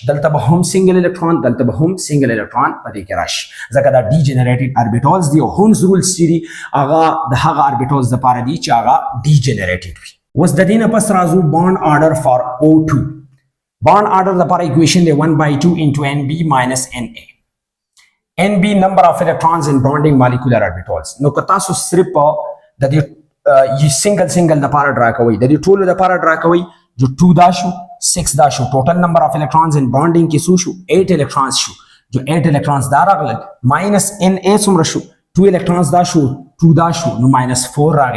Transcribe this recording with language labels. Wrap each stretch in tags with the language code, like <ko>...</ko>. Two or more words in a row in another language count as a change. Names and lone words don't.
<ps>دلته به هم</ps> <en>single electron</en> <ps>دلته به هم</ps> <en>single electron</en> <ps>په دې کې راشي ځکه دا</ps> <en>degenerated orbitals</en> <ps>دي او</ps> <en>Hund's rules</en> <ps>چې دي هغه د هغه اربیټالز لپاره دي چې هغه ډي جنریټډ وي. اوس د دې نه پس راځو</ps> <en>bond order for O2. bond order</en> <ps>لپاره ایکویشن دی</ps> <en>1/2 into NB minus NA. NB number of electrons in bonding molecular orbitals.</en> <ps>نو که تاسو صرف د دې سنگل لپاره ډرا کوئ د دې ټولو لپاره ډرا کوئ جو 2 دا شو 6 دا شو</ps> <en>total number of electrons in bonding</en> <ps>کې شو 8 الکترونز شو جو 8 الکترونز دا راغلل ماینس ان ا څومره شو 2 الکترونز دا شو 2 دا شو نو ماینس 4 راغی.</ps>